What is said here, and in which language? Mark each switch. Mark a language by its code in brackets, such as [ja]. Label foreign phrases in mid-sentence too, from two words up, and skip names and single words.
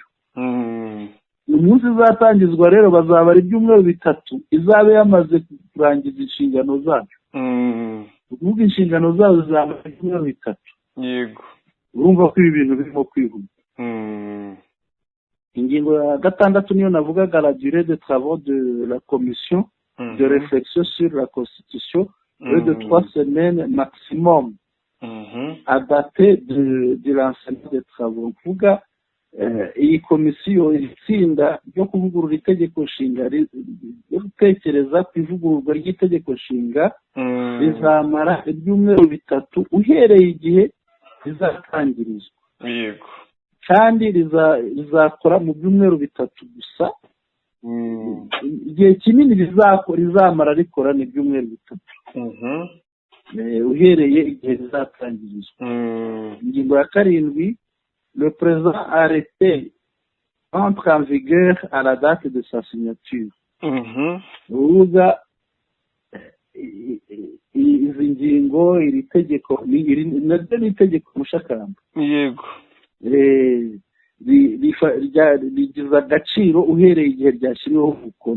[rw] Umunsi izatangizwa rero bazaba ari ibyumweru bitatu izaba yamaze kurangiza inshingano zayo. Ukuvuga inshingano zayo zizamara ibyumweru bitatu. Yego, urumva ko ibi bintu birimo kwihuta. Ingingo ya 6 niyo navugaga, [fr] la durée de travaux de la commission de réflexion sur la constitution est de 3 semaines maximum à dater de lancement des travaux. [rw] Kuvuga iyi komisiyo, iri tsinda ryo kuvugurura itegeko nshinga, ryo gutekereza ku ivugururwa ry'itegeko nshinga, rizamara ibyumweru bitatu uhereye igihe rizatangirizwa. yego, kandi rizakora mu byumweru bitatu gusa. Igihe kinini rizamara rikora ni ibyumweru bitatu uhereye igihe rizatangirizwa. Ingingo ya 7, [fr] le président arrêté entre en vigueur à la date de sa signature. [rw] Urubuga izi ngingo, iri tegeko naryo ni itegeko mushakamba. Yego, rigize agaciro uhereye igihe ryashyiriweho umukono.